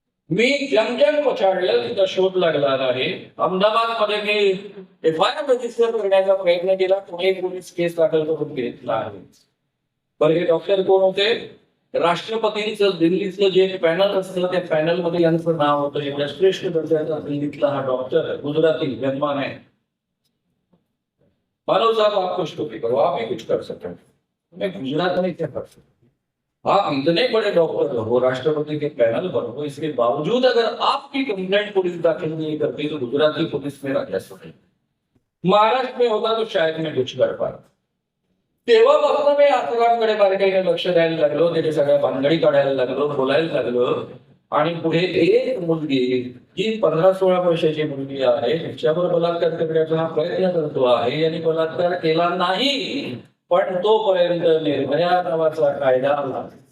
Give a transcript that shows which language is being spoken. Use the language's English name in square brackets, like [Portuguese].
[Marathi] मी जमजम पछाडलं, तिचा शोध लागला नाही. अहमदाबाद मध्ये मी FIR रजिस्टर करण्याचा प्रयत्न केला, पुणे पोलीस केस दाखल करून घेतला आहे. बरं, हे डॉक्टर कोण होते? राष्ट्रपतींचं दिल्लीतलं जे पॅनल असतं त्या पॅनल मध्ये यांचं नाव होतं. एवढ्या श्रेष्ठ दर्जाचा दिल्लीतला हा डॉक्टर, गुजराती जन्मान है. [Hindi] मानव साहब आप कुछ तो भी करो, आप ही कुछ कर सकते हैं, मैं गुजरात में क्या कर सकता. आप इतने बड़े डॉक्टर हो, राष्ट्रपति के पैनल पर हो, इसके बावजूद अगर आपकी कंप्लेंट पुलिस दाखिल नहीं करती तो गुजराती पुलिस मेरा क्या सोचे. महाराष्ट्र में होता तो शायद मैं कुछ कर पाता. [Marathi] तेव्हापासून मी आसारामकडे बारकाईने लक्ष द्यायला लागलो, त्याच्या सगळ्या भानगडी काढायला लागलो, बोलायला लागलो. आणि पुढे एक मुलगी जी 15-16 वर्षाची मुलगी आहे तिच्यावर बलात्कार करण्याचा हा प्रयत्न करतो आहे आणि बलात्कार केला नाही, पण तोपर्यंत निर्भया नावाचा कायदा आला.